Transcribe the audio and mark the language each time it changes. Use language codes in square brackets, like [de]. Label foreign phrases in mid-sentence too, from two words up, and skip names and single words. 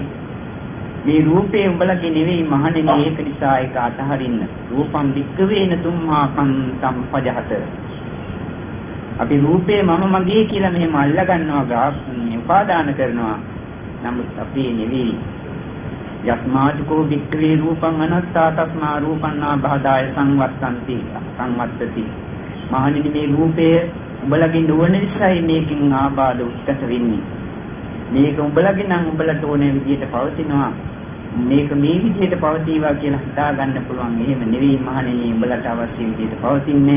[si] මේ රූපේ උඹලගේ නෙවෙයි මහණෙනි. ඒක නිසා ඒක අතහරින්න. [pi] රූපම් වික්කවේන තුම්මාකං සම්පජහත. [si] අපි රූපේ මම මගේ කියලා මෙහෙම අල්ලා ගන්නවා, උපාදාන කරනවා. නමුත් අපේ නෙවෙයි. [pi] යස්මාජකෝ වික්කවේ රූපං අනත්තා තස්මා රූපන්නා බහදාය සංවත්තති. [si] මහණෙනි මේ රූපය උඹලගේ නොවන නිසායි මේකෙන් ආබාධ උත්කත වෙන්නේ. මේක උඹලගේ නම් උඹලට ඕනේ විදිහට පවතිනවා. මේක මේ විදිහට පවතිවා කියලා හිතා ගන්න පුළුවන්. එහෙම නෙවෙයි මහණෙනි, උඹලට අවශ්‍ය විදිහට පවතින්නේ.